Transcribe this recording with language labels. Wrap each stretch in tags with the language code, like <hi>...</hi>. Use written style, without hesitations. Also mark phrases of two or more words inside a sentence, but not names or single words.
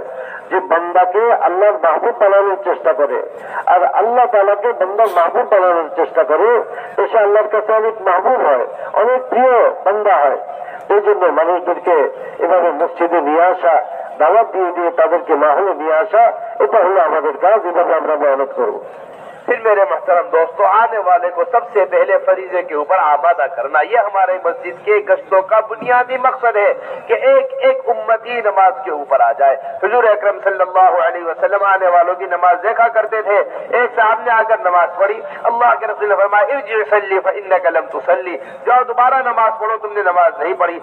<bn>যে বান্দাকে আল্লাহর মাহবুব বানানোর চেষ্টা করে, আর আল্লাহ তাআলাকে বান্দার মাহবুব বানানোর চেষ্টা করে, তো সে আল্লাহর কাছে অনেক মাহবুব হয়, অনেক প্রিয় বান্দা হয়। এই জন্য মানুষদেরকে এভাবে মসজিদে নিয়ে আসা, দাওয়াত দিয়ে দিয়ে তাদেরকে মাহলে নিয়ে আসা, এটা হলো আমাদের কাজ। এভাবে আমরা মেহনত করবো।</bn> <ur>پھر میرے محترم دوستو، آنے والے کو سب سے پہلے فریضے کے اوپر آمادہ کرنا، یہ ہمارے مسجد کے گشتوں کا بنیادی مقصد ہے کہ ایک ایک امتی نماز کے اوپر آ جائے۔ حضور اکرم</ur> <ar>صلی اللہ علیہ وسلم</ar> <ur>آنے والوں کی نماز دیکھا کرتے تھے۔ ایک صاحب نے آ کر نماز پڑھی، اللہ کے رسول نے فرمایا</ur> <ar>ارجع صلی فإنک لم تصلی،</ar> <ur>جاؤ دوبارہ نماز پڑھو، تم نے نماز نہیں پڑھی۔</ur>